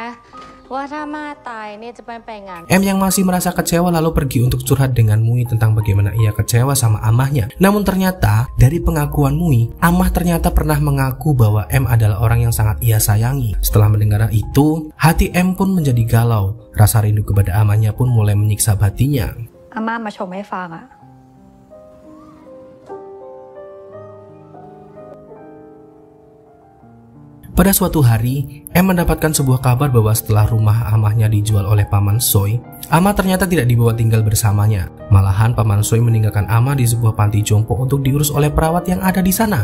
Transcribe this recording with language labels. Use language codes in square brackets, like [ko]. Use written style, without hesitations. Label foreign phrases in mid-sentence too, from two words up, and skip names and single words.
[id] M yang masih merasa kecewa lalu pergi untuk curhat dengan Mui tentang bagaimana ia kecewa sama Amahnya. Namun ternyata dari pengakuan Mui, Amah ternyata pernah mengaku bahwa M adalah orang yang sangat ia sayangi. Setelah mendengar itu, hati M pun menjadi galau. Rasa rindu kepada Amahnya pun mulai menyiksa hatinya. [th] Amahมาชมให้ฟัง [id] Pada suatu hari, M mendapatkan sebuah kabar bahwa setelah rumah Amahnya dijual oleh Paman Soi, Amah ternyata tidak dibawa tinggal bersamanya. Malahan Paman Soi meninggalkan Amah di sebuah panti jompo untuk diurus oleh perawat yang ada di sana.